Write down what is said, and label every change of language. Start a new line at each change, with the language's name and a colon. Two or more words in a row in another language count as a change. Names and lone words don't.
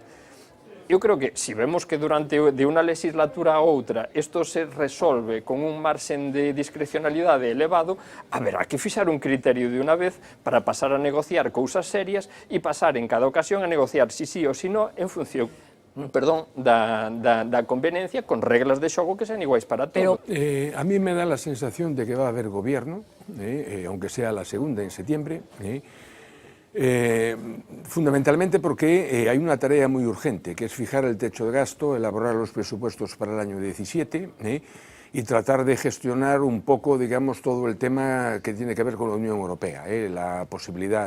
Galician: Eu creo que, se vemos que durante de unha legislatura a outra isto se resolve con un marxen de discrecionalidade elevado, haberá que fixar un criterio de unha vez para pasar a negociar cousas serias e pasar en cada ocasión a negociar si sí ou si no en función da conveniencia con reglas de xogo que sean iguais para todos.
Spanish: A mí me da la sensación de que va a haber gobierno, aunque sea la segunda en septiembre, fundamentalmente porque hay una tarea muy urgente, que es fijar el techo de gasto, elaborar los presupuestos para el año 17 y tratar de gestionar un poco, digamos, todo el tema que tiene que ver con la Unión Europea, la posibilidad